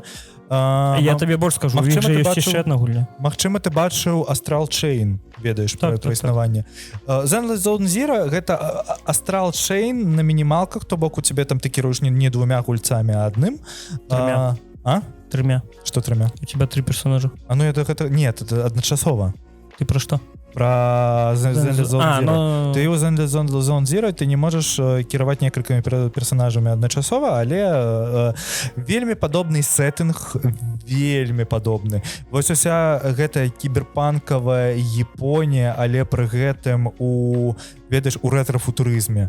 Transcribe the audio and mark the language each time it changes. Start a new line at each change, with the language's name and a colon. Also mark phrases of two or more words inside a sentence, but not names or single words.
Belarusian: я табе больш скажу, іх жа ёсць яшчэ адна гульня. Магчыма, ты бачыў Astral Chain, ведаеш пра існаванне. Zenless Zone Zero — гэта Astral Chain на мінімалках, то бок у цябе там ты кіруеш не 2 гульцамі, а адным. 3. Што 3?
Russian: У тебя 3 персонажа. Ну это нет, это адначасова.
Belarusian: Ты пра што?
Russian: Про Zenless Zone Zero.
Belarusian: Ты у Zenless Zone Zero ты не можаш кіраваць некалькімі персонажамі адначасова, але вельмі падобны сеттынг, вельмі падобны. Вось уся гэтая кіберпанкавая Японія, але пры гэтым ведаеш, у рэтра-футурызме.